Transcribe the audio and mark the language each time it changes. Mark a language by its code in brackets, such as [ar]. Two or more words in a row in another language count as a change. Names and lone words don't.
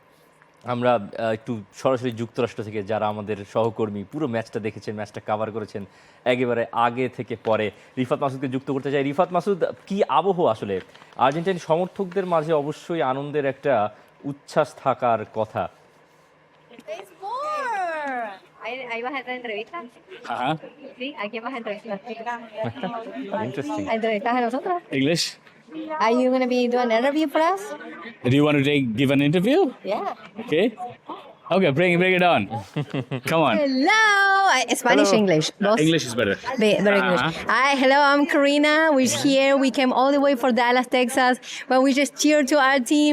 [bn] আমরা একটু সরাসরি যুক্তরাষ্ট্র থেকে যারা আমাদের সহকর্মী পুরো ম্যাচটা দেখেছেন, ম্যাচটা কভার করেছেন একেবারে আগে থেকে পরে, রিফাত মাসুদকে যুক্ত করতে চাই। রিফাত মাসুদ, কি আবহ আসলে? আর্জেন্টাইন সমর্থকদের মাঝে অবশ্যই আনন্দের একটা উচ্ছ্বাস থাকার কথা। [es] Ahí vas a entrar a entrevistas. Ajá. Sí, ¿a quién vas a entrevistar? [en] Interesting. [es] ¿A entrevistas a nosotros? [en] English. Are you going to be doing an interview for us? Do you want to give an interview? Yeah. Okay. Okay, bring it on. Come on. Hello. Spanish, Hello. English. Both. English is better. Very English. Hi, hello, I'm Karina. We're here. We came all the way from Dallas, Texas. But we just cheer to our team.